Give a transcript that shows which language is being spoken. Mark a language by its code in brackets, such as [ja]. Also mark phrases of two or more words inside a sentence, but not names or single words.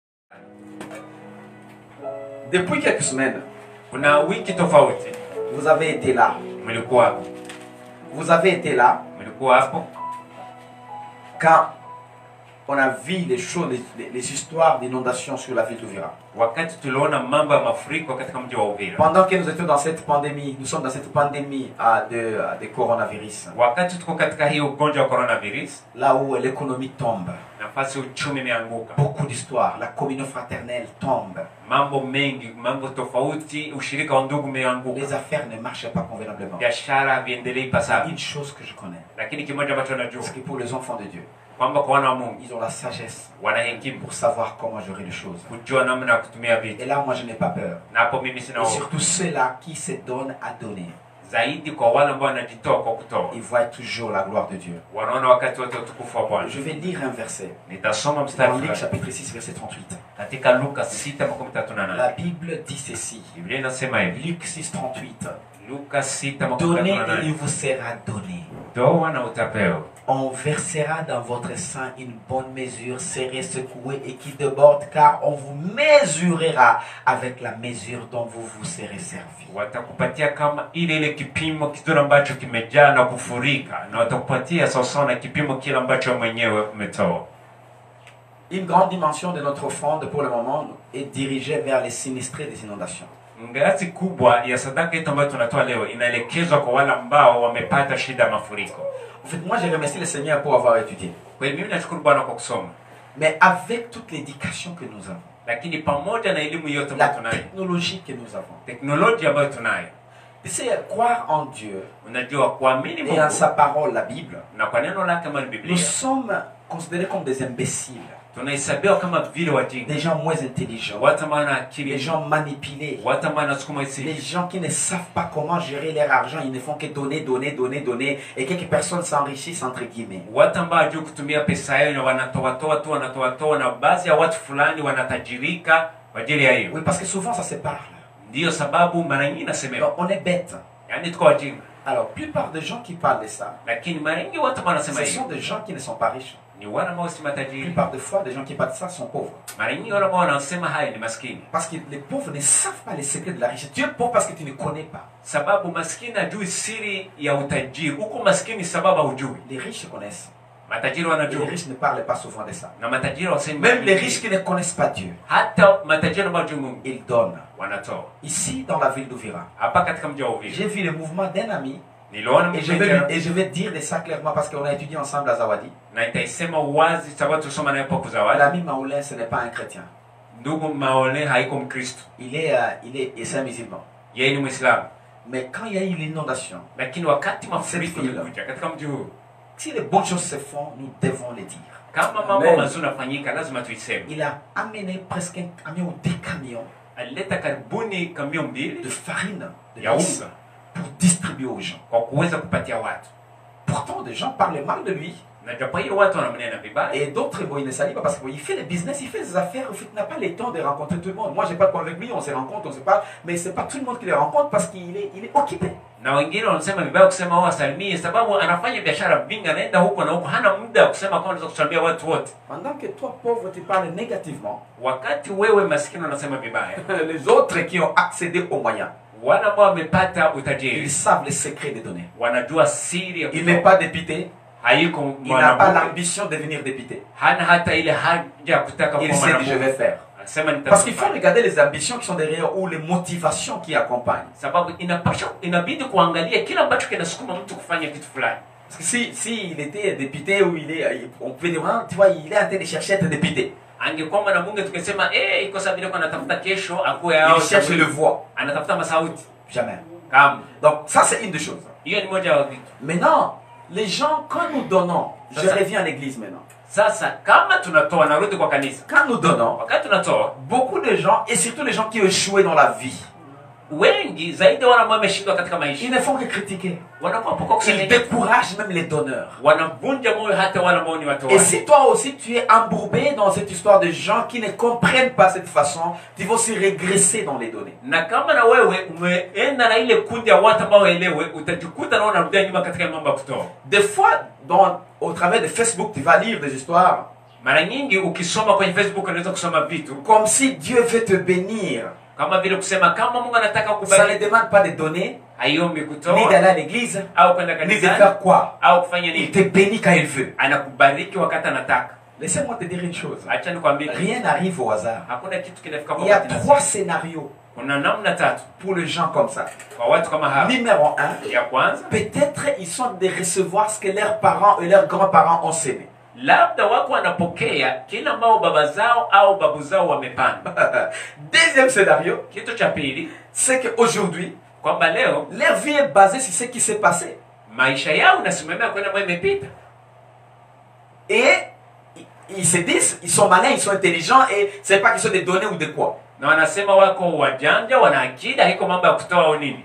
[fr] Depuis quelques semaines, [sw] kuna wiki tofauti [fr] vous avez été là. [sw] mlikuwa hapo. [fr] Vous avez été là [sw] Mlikuwa hapo [fr] quand on a vu les choses, les histoires d'inondations sur la ville d'Uvira. [sw] wakati tuliona mambo ya mafuriko katika mji wa Uvira. [fr] Pendant que nous étions dans cette pandémie, nous sommes dans cette pandémie de coronavirus. [sw] Wakati tuko katika hii ugonjwa wa coronavirus, [fr] Là où l'économie tombe. [sw] nafasi uchumi imeanguka. [fr] Beaucoup d'histoires. La communion fraternelle tombe. [sw] Mambo mengi, mambo tofauti, ushirika wa ndugu umeanguka. [fr] Les affaires ne marchent pas convenablement. [sw] Biashara haviendelei ipasavyo. [fr] Une chose que je connais, [sw] Lakini kimoja ambacho najua [fr] c'est que pour les enfants de Dieu, [sw] kwamba kwa wana wa Mungu [fr] ils ont la sagesse [sw] wana hekima [fr] pour savoir comment gérer les choses. [sw] kujua namna ya kutumia vitu. [fr] Et là, moi, je n'ai pas peur. [sw] Na hapo mimi sina [fr] Et [sw] hofu. [fr] surtout ceux-là qui se donnent à donner. [sw] Zaidi kwa wale ambao wanajitoa kwa kutoa. [fr] Ils voient toujours la gloire de Dieu. [sw] Wanaona wakati wote utukufu wa Bwana. [fr] Je vais lire un verset. [sw] Nitasoma mstari [fr] Dans Luc [sw] fulani [fr] chapitre 6, verset 38. [sw] katika Luka 6:38. [fr] La Bible dit ceci. [sw] Biblia inasema hivi. [fr] Luc 6, 38. [sw] Luka [fr] Donnez et il [sw] 6:38. [fr] vous sera donné. [sw] Toa na utapewa. [fr] On versera dans votre sein une bonne mesure, serrée, secouée et qui déborde, car on vous mesurera avec la mesure dont vous vous serez servi. [sw] Watakupatia kama ile kipimo kizuri ambacho kimejaa na kufurika, na watakupatia sawasawa na kipimo kile ambacho mwenyewe umetoa. [fr] Une grande dimension de notre offrande pour le moment est dirigée vers les sinistrés des inondations. [sw] Ngazi kubwa ya sadaka yetu ambayo tunatoa leo inaelekezwa kwa wale ambao wamepata shida ya mafuriko. [fr] En fait, moi, j'ai remercié le Seigneur pour avoir étudié. [sw] Kwa hiyo mimi nashukuru Bwana kwa kusoma. [fr] Mais avec toute l'éducation que nous avons, [sw] Lakini pamoja na elimu yote [fr] la [sw] ambayo tunayo, [fr] technologie que nous avons, [sw] teknolojia ambayo tunayo, [fr] c'est croire en Dieu [sw] unajua kuamini [fr] et en [sw] Mungu [fr] sa parole, la Bible, [sw] na kwa neno lake kama [fr] nous [sw] Biblia, [fr] sommes considérés comme des imbéciles, [sw] tunahesabiwa kama vile wajinga, [fr] des gens moins intelligents, [sw] watu ambao wana [fr] des [sw] akili, [fr] gens manipulés, [sw] watu ambao wanasukuma [fr] les [sw] hisia, [fr] gens qui ne savent pas comment gérer leur argent, ils ne font que donner, donner, donner, donner, et quelques personnes s'enrichissent entre guillemets. [sw] watu ambao hawajui kutumia pesa yao na wanatoa na baadhi ya watu fulani wanatajirika kwa ajili ya hiyo. [fr] Oui, parce que souvent ça se parle. [sw] Ndiyo sababu mara nyingi nasemewa, [fr] Donc, on est bête. [sw] yani tuko wajinga, [fr] Alors, plupart des gens qui parlent de ça, [sw] lakini mara nyingi watu wanasema [fr] ce [sw] hiyo [fr] sont des gens qui ne sont pas riches. [sw] ni wale ambao si matajiri. [fr] Plupart des fois, des gens qui parlent de ça sont pauvres. [sw] Mara nyingi wale ambao wanasema haya ni maskini, [fr] Parce que les pauvres ne savent pas les secrets de la richesse. Tu es pauvre parce que tu ne connais pas. [sw] sababu maskini hajui siri ya utajiri. Huko maskini sababu hujui, [fr] Les riches connaissent. [sw] matajiri [fr] Et les [sw] wanajua, [fr] riches ne parlent pas souvent de ça. [sw] na matajiri wasemi. [fr] Même les riches qui ne connaissent pas Dieu, [sw] hata matajiri ambao hawajui Mungu [fr] ils donnent. [sw] wanatoa. [fr] Ici, dans la ville d'Uvira, [sw] Hapa katika mji wa Uvira [fr] j'ai vu le mouvement d'un ami [sw] niliona [fr] et je vais dire de ça clairement parce qu'on a étudié ensemble à Zawadi. [sw] na itaisema wazi sababu tusoma naye hapo Zawadi. [fr] L'ami Maoulin, ce n'est pas un chrétien. [sw] Ndugu Maole haiko Mkristo, [fr] C'est un musulman. [sw] yeye ni Muislamu, [fr] Mais quand il y a eu l'inondation, [sw] lakini wakati mafuriko [fr] Cette ville. [sw] yalikuja katika mji huu, [fr] si les bonnes choses se font, nous devons les dire. [sw] kama mambo Amen. mazuri yanafanyika lazima tuiseme. [fr] Il a amené presque un camion ou des camions [sw] Alileta karibuni kamio [fr] de [sw] mbili [fr] farine, de [sw] ya [fr] maïs, [sw] unga [fr] pour distribuer aux gens. [sw] kwa kuweza kupatia watu, [fr] Pourtant, des gens parlent mal de lui. [sw] na japo hiyo watu wanamnena vibaya, [fr] Et d'autres, bon, il ne salue pas parce qu'il fait le business, il fait ses affaires. En fait, il n'a pas le temps de rencontrer tout le monde. Moi, j'ai pas de problème avec lui, on se rencontre, on se parle. Mais c'est pas tout le monde qui le rencontre parce qu'il est occupé. [sw] na wengine wanasema vibaya kusema wao asalimie, sababu anafanya biashara vingi, anaenda huko na huko, hana muda wa kusema kama anaweza kusalimia watu wote. [fr] Pendant que toi, pauvre, tu parles négativement, [sw] Wakati wewe maskini unasema vibaya, [fr] les autres qui ont accédé aux moyens, [sw] wale ambao wamepata [fr] ils [sw] utajiri [fr] savent les secrets de donner. [sw] wanajua siri ya [fr] Il n'est [sw] kutoa. [fr] pas député, [sw] Haiko [fr] il n'a pas [sw] mwanamke, [fr] l'ambition de devenir député. [sw] hana hata ile haja ya kutaka [fr] Il [sw] kuwa [fr] sait que je vais [sw] mwanamke. [fr] faire. [sw] Anasema [fr] Parce qu'il faut [sw] nitafanya. [fr] regarder les ambitions qui sont derrière ou les motivations qui accompagnent. [sw] Sababu inabidi kuangalia kila ambacho kinasukuma mtu kufanya kitu fulani. [fr] Parce que si il était député ou on peut dire, tu vois, il est en train de chercher à être député. [sw] Angekuwa mwanamke tukisema iko sababu ile anatafuta kesho akuwe [fr] Il cherche le voix. [sw] anatafuta masauti. [fr] Jamais. [sw] Kama [fr] Donc ça c'est une des choses. [sw] hiyo ni moja wa vitu. [fr] Maintenant, les gens, quand nous donnons, je Ça, ça. reviens à l'église maintenant. [sw] Sasa kama tunatoa, narudi kwa kanisa. [fr] Quand nous donnons, [sw] Wakati tunatoa, [fr] beaucoup de gens, et surtout les gens qui ont échoué dans la vie, [sw] wengi zaidi wale ambao wameshindwa katika maisha [fr] ils ne font que critiquer. [sw] wanakuwa poko [fr] Ils [sw] kusema, [fr] découragent même les donneurs. [sw] wanavunja moyo hata wale ambao ni [fr] Et [sw] watoaji. [fr] si toi aussi tu es embourbé dans cette histoire de gens qui ne comprennent pas cette façon, tu vas aussi régresser dans les données. [sw] Na kama na wewe umeenda na ile kundi ya watu ambao waelewe, utajikuta na unarudia nyuma katika mambo ya kutoa. [fr] Des fois, au travers de Facebook, tu vas lire des histoires [sw] Mara nyingi ukisoma kwenye Facebook unaweza kusoma vitu [fr] comme si Dieu veut te bénir. [sw] kama vile kusema kama Mungu anataka [fr] Ça ne [sw] kubariki, [fr] demande pas de donner, [sw] haiombi ni kutoa [fr] d'aller à l'église, [sw] au kwenda [fr] ni de [sw] kanisani [fr] faire quoi. [sw] au kufanya [fr] Il [sw] nini. [fr] te bénit quand il veut. [sw] Anakubariki wakati anataka. [fr] Laissez-moi te dire une chose. [sw] Acha nikwambie, [fr] Rien n'arrive au hasard. [sw] hakuna kitu kinafika kwa [fr] Il y a [sw] wakati [fr] trois [sw] nasibu. [fr] scénarios [sw] Kuna namna tatu [fr] pour les gens comme ça. [sw] kwa watu kama hawa. [fr] Numéro 1, [sw] Ya kwanza, [fr] peut-être ils sont de recevoir ce que leurs parents et leurs grands-parents ont semé. [sw] labda wako wanapokea kila ambao baba zao au babu zao wamepanda. [fr] Deuxième scénario, [sw] Kitu cha pili, [fr] c'est qu'aujourd'hui, [sw] kwamba leo [fr] leur vie est basée sur ce qui s'est passé. [sw] maisha yao inasimamia kwenda ambayo imepita, [fr] Et ils se disent, ils sont malins, ils sont intelligents, et c'est pas question de donner ou de quoi. [sw] na wanasema wako wajanja, wana akili, haiko mambo ya kutoa au nini.